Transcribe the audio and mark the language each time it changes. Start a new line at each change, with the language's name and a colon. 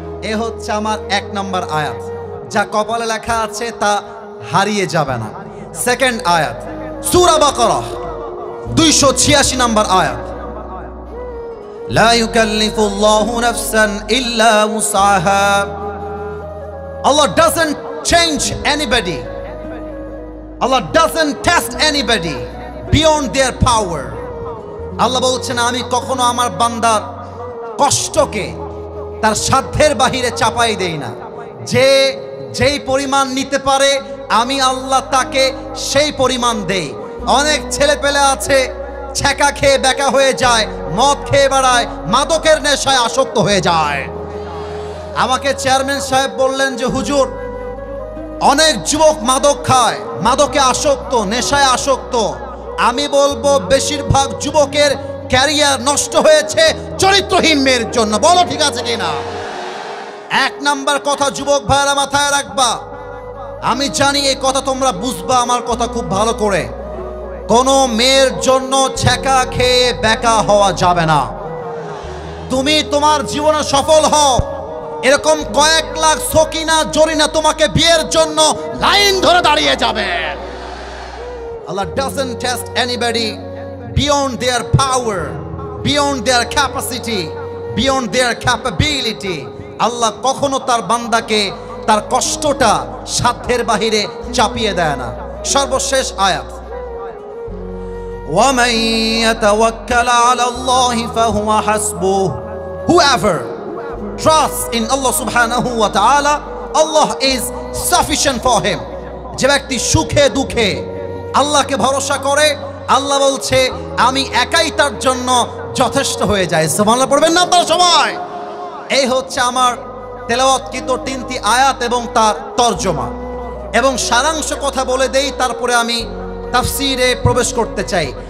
Bangla: এ হচ্ছে আমার 1 নম্বর আয়াত, যা কপালে লেখা আছে তা হারিয়ে যাবে না। সেকেন্ড আয়াত, সূরা বাকারা 286 নম্বর আয়াত।
Arabic: লা ইউকাল্লিফুল্লাহু নাফসান ইল্লা উসআহা।
English: Allah doesn't change anybody. Allah doesn't test anybody beyond their power.
Bangla: আল্লাহ বলছেন আমি কখনো আমার বান্দার কষ্টকে তার সাধ্যের বাহিরে চাপাই দেই না। যে যেই পরিমাণ নিতে পারে আমি আল্লাহ তাকে সেই পরিমাণ দেই। অনেক ছেলে পেলে আছে ছ্যাঁকা খেয়ে বেকা হয়ে যায়, মদ খেয়ে বেড়ায়, মাদকের নেশায় আসক্ত হয়ে যায়। আমাকে চেয়ারম্যান সাহেব বললেন যে হুজুর, অনেক যুবক মাদক খায়, মাদকে আসক্ত, নেশায় আসক্ত। আমি বলবো বেশিরভাগ যুবকের ক্যারিয়ার নষ্ট হয়েছে চরিত্রহীন মেয়ের জন্য। বলো ঠিক আছে কিনা? এক নাম্বার কথা যুবক ভাইরা মাথায় রাখবা। আমি জানি এই কথা তোমরা বুঝবা আমার কথা খুব ভালো করে। কোনো মেয়ের জন্য ছ্যাঁকা খেয়ে বেকা হওয়া যাবে না। তুমি তোমার জীবনে সফল হও, এরকম কয়েক লাখ সকিনা জরিনা তোমাকে বিয়ের জন্য লাইন ধরে দাঁড়িয়ে যাবে।
English: Allah doesn't test anybody beyond their power, beyond their capacity, beyond their capability.
Bangla: আল্লাহ কখনো তার বান্দাকে তার কষ্টটা সাধ্যের বাহিরে চাপিয়ে দেয় না। সর্বশেষ আয়াত,
Arabic: وَمَن يَتَوَكَّلَ عَلَى اللَّهِ فَهُوَ حَسْبُهُ.
English: Whoever trusts in Allah subhanahu wa ta'ala, Allah is sufficient for him.
Bangla: যে ব্যক্তি সুখে দুঃখে আল্লাহকে ভরসা করে, আল্লাহ বলছে আমি একাই তার জন্য যথেষ্ট হয়ে যায়। সুবহানাল্লাহ পড়বেন না আপনারা সবাই? এই হচ্ছে আমার তেলাওয়াতকৃত 3টি আয়াত এবং তার তরজমা এবং সারাংশ কথা বলে দেই, তারপরে আমি তাফসীরে প্রবেশ করতে চাই।